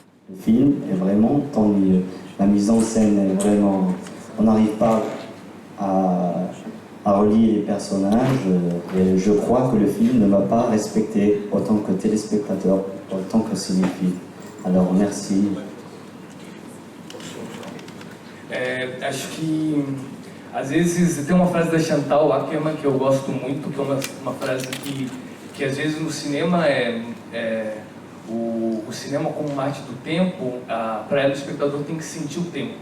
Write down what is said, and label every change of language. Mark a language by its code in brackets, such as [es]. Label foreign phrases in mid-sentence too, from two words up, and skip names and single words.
[fr] Le film est vraiment ennuyeux. La mise en scène est vraiment... On n'arrive pas à relier les personnages et je crois que le film ne m'a pas respecté autant que téléspectateur, autant que cinéphile. Alors merci. [pt] Acho que às vezes tem uma frase da Chantal Akerman que eu gosto muito, que é uma frase que às vezes no cinema o cinema como uma arte do tempo, para ela o espectador tem que sentir o tempo.